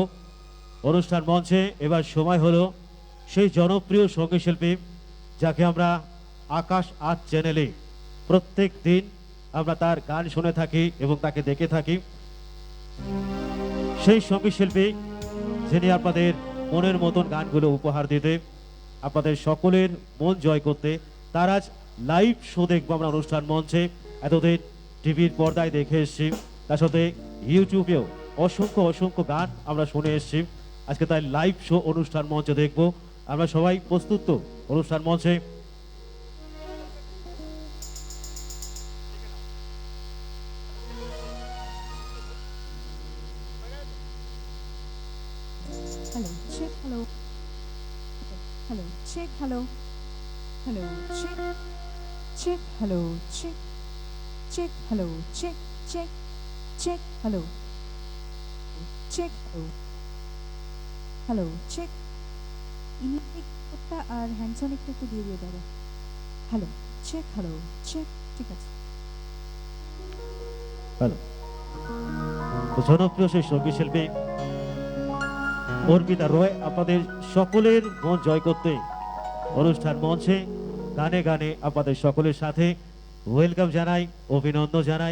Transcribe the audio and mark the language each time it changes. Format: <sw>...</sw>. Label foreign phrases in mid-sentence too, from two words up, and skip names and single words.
<bn>অনুষ্ঠান মঞ্চে এবার সময় হলো সেই জনপ্রিয় সঙ্গীত শিল্পী যাকে আমরা আকাশ আর্ট চ্যানেলে প্রত্যেক দিন আমরা তার গান শুনে থাকি এবং তাকে দেখে থাকি, সেই সঙ্গীত শিল্পী যিনি আপনাদের মনের মতন গানগুলো উপহার দিতে, আপনাদের সকলের মন জয় করতে, তার আজ লাইভ শো দেখবো আমরা অনুষ্ঠান মঞ্চে। এতদিন টিভির পর্দায় দেখে এসেছি, তার সাথে ইউটিউবেও অসংখ্য অসংখ্য গান আমরা শুনে এসেছি, আজকে তাই লাইভ শো অনুষ্ঠান মঞ্চে দেখবো। আমরা সবাই প্রস্তুত তো অনুষ্ঠান মঞ্চে?</bn> <en>Hello, check, hello. Hello, check, hello. Hello, check. Check, hello, check. Check, hello, check, check. Check, hello. Check, hello. Hello, check.</en> <bn>ইনিকটা আর হ্যান্ডসনিকটা একটু দিয়ে দিয়ে দাও।</bn> <en>Hello, check, hello, check,</en> <bn>ঠিক আছে। হ্যালো, তো জনপ্রিয় সেই সঙ্গীত শিল্পী অর্পিতা রয় আপনাদের সকলের মন জয় করতে অনুষ্ঠান মঞ্চে গানে গানে আপনাদের সকলের সাথে ওয়েলকাম জানাই, অভিনন্দন জানাই।</bn>